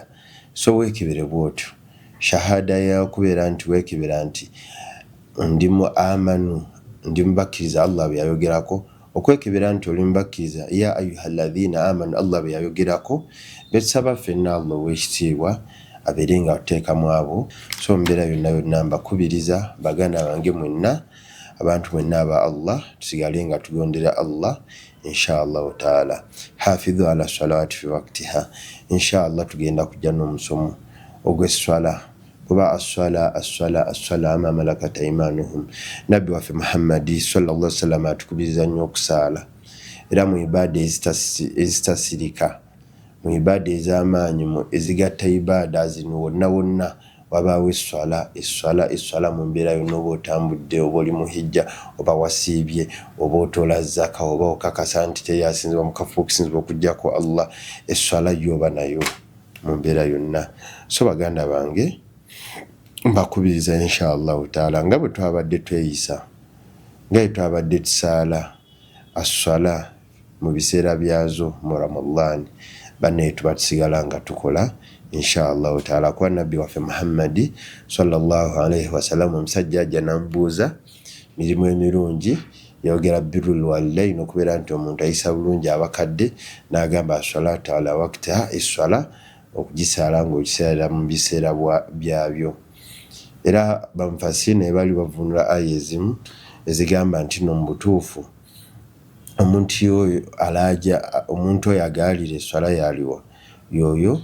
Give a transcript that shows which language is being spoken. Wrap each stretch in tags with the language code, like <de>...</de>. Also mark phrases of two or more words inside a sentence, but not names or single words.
<lg>So weekebere bwotyo shahada ya kubeera nti weekebera nti ndimu amanu, ndimu bakkiriza Allah bye yayogerako, okwekebera nti oli mubakkiriza</lg> <ar>يا أيها الذين آمنوا</ar> <lg>Allah bye yayogerako. Betusaba ffenna Allah ow'ekitiibwa abeere nga ateekamu abo. So mbeera yonna yonna mbakubiriza baganda bange mwenna, abantu mwenna aba Allah, tusigale nga tugondera Allah</lg> <ar>إن شاء الله تعالى. حافظوا على الصلوات في وقتها.</ar> <lg>Inshallah tugenda kujja n'omusomo ogw'esswala, kuba</lg> <ar>الصلاة أو ما ملكت أيمانهم.</ar> <lg>Nabbi waffe Muhammadi</lg> <ar>صلى الله عليه وسلم</ar> <lg>atukubiriza nnyo okusaala, era mu ibaada ezitasirika, mu ibaada ez'amaanyi ezigatta ibaada zino wonna wonna wabaawo esswala mu mbeera yonna, oba otambudde, oba oli mu hijja, oba wasiibye, oba otoola zaka, oba okakasa nti teyasinzibwa mu kafo okusinzibwa okuggyako Allah, esswala yoba nayo mu mbeera yonna. So baganda bange mbakubiriza</lg> <ar>إن شاء الله تعالى</ar> <lg>nga bwe twabadde tweyisa, nga bwe twabadde tusaala as-swala mu biseera byazo mu Ramadan, banne tuba tusigala nga tukola</lg> <ar>إن شاء الله تعالى.</ar> <lg>Kwa nabbi waffe Muhammadi</lg> <ar>صلى الله عليه وسلم</ar> <lg>omusajja ajja n'amubuuza mirimu emirungi, yogera</lg> <ar>بر الوالدين,</ar> <lg>okubeera nti omuntu ayisa bulungi abakadde, n'agamba</lg> <ar>الصلاة على وقتها,</ar> <lg>esswala okugisaala ng'okisaala mu biseera byabyo. Era bamufasiri ne bali bavunula aya ezimu ezigamba nti no mu butuufu omuntu oyo agaalira esswala yaliwa yoyo</lg>